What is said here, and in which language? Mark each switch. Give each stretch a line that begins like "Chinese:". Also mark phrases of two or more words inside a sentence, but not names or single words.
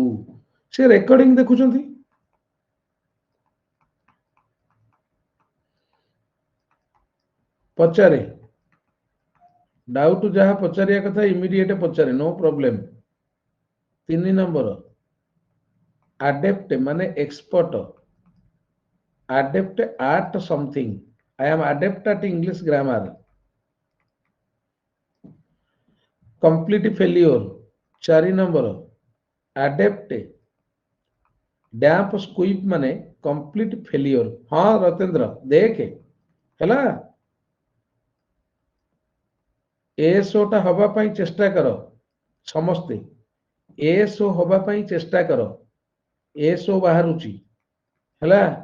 Odia: ସେ ରେକର୍ଡିଂ ଦେଖୁଛନ୍ତି, ପଚାରେ ଡାଉଟ ଯାହା ପଚାରିବା କଥା ଇମିଡିଏଟ ପଚାରେ,
English: no problem.
Odia: 3 ନମ୍ବର ଆଡେପ୍ଟ ମାନେ ଏକ୍ସପର୍ଟ,
English: adept at something, I am adept at English grammar। complete failure
Odia: 4 ନମ୍ବର
English: adept damp squib
Odia: ମାନେ
English: complete failure.
Odia: ହଁ ରତେନ୍ଦ୍ର ଦେଖେ ହେଲା, ଏସଓ ଟା ହବା ପାଇଁ ଚେଷ୍ଟା କର ସମସ୍ତେ, ଏସଓ ହବା ପାଇଁ ଚେଷ୍ଟା କର, ଏସଓ ବାହାରୁଛି ହେଲା।